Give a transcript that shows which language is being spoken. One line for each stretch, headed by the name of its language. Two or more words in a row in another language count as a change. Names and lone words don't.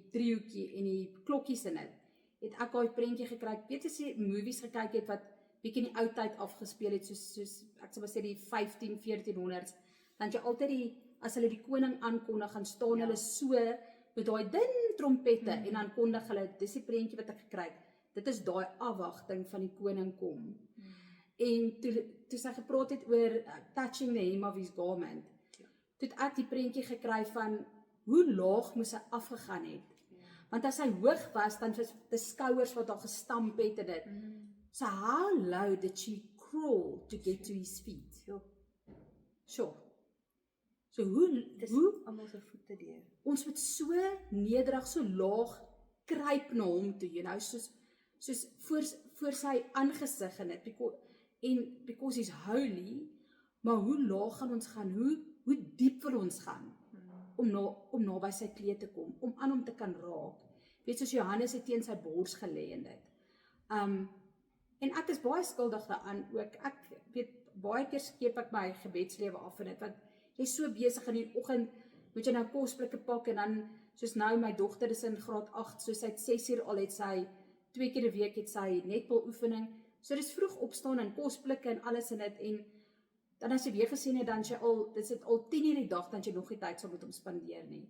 Afrikaans: driehoekie en die klokkies in dit, het ek daai prentjie gekry, weet as jy movies gekyk het wat bietjie in die ou tyd afgespeel het, soos ek sal maar sê die 1400s, dan jy altyd as hulle die koning aankondig, gaan staan hulle so met daai dun trompette en dan kondig hulle, dis die prentjie wat ek gekry het, dit is daai afwagting van die koning kom. En toe sy gepraat het oor
English: touching the hem of his garment,
Afrikaans: toe het ek die prentjie gekry van hoe laag moes hy afgegaan het. Want as hy hoog was, dan was die skouers wat daar gestamp het en dit.
English: So how low did she crawl to get to his feet?
Afrikaans: Sure. So hoe almal se voete deur. Ons moet so nederig, so laag kruip na hom toe, soos voor sy aangesig in dit,
English: because he's holy,
Afrikaans: maar hoe laag gaan ons gaan, hoe diep wil ons gaan, om na by sy kleed te kom, om aan hom te kan raak, weet soos Johannes het teen sy bors gelê in dit, en ek is baie skuldig daaraan ook, ek weet, baie keer skeep ek my gebedslewe af in dit, want jy is so besig in die oggend, moet jy nou kosblikke pak, en dan, soos nou, my dogter is in graad 8, so sy het 6 uur al, het sy 2 keer 'n week het sy netbal oefening, so dis vroeg opstaan en kosblikke en alles in dit, en dan as jy weer gesien het, dan jy dit is al 10 uur die dag, dan jy nog nie tyd sal met hom spandeer nie.